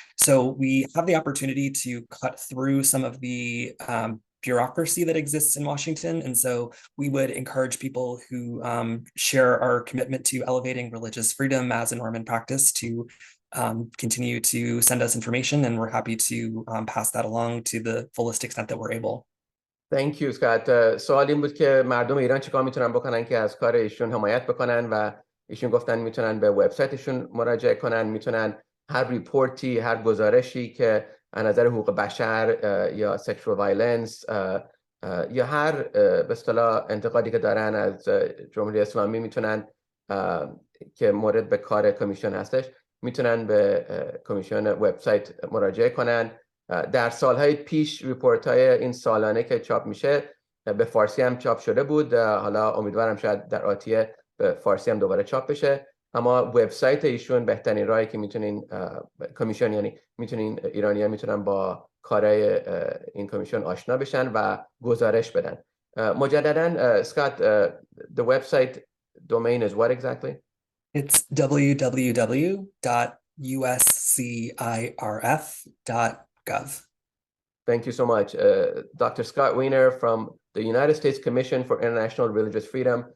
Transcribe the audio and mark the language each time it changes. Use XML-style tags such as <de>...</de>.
<en>So we have the opportunity to cut through some of the bureaucracy that exists in Washington. And so we would encourage people who share our commitment to elevating religious freedom as a norm and practice to continue to send us information, and we're happy to pass that along to the fullest extent that we're able. Thank you, Scott.</en> <fa>سوال این بود که مردم ایران چیکار میتونن بکنن که از کار ایشون حمایت بکنن و ایشون گفتن میتونن به وبسایتشون مراجعه کنن، میتونن هر ریپورتی، هر گزارشی که از نظر حقوق بشر یا sexual violence یا هر به اصطلاح انتقادی که دارن از جمهوری اسلامی میتونن که مورد به کار کمیشن هستش، میتونن به کمیشن وبسایت مراجعه کنن در سالهای پیش ریپورت های این سالانه که چاپ میشه به فارسی هم چاپ شده بود. حالا امیدوارم شاید در آتیه به فارسی هم دوباره چاپ بشه. اما وبسایت ایشون بهترین راهی که میتونین کمیشن، یعنی میتونین ایرانی‌ها میتونن با کارهای این کمیشن آشنا بشن و گزارش بدن.</fa> <en>مجددا Scott, the website domain is what exactly? It's www.uscirf.gov. Thank you so much. Dr. Scott Wiener from the United States Commission for International Religious Freedom.</en>